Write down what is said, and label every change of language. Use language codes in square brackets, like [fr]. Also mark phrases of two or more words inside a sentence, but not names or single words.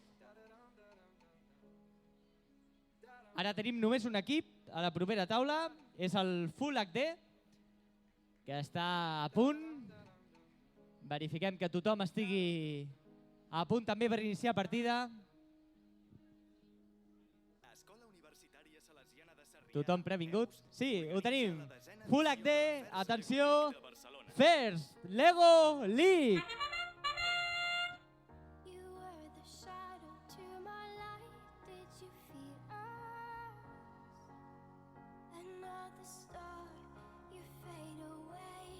[ca] Ara tenim només un equip a la propera taula, és el Full HD, que està a punt. Verifiquem que tothom estigui a punt també per iniciar partida. Escola Universitària Salesiana de Sarrià. Tothom previngut? Sí, ho tenim. Full HD, atenció, First Lego League. [en] You were the shadow to my light. Did you feel us? Another star, you fade away.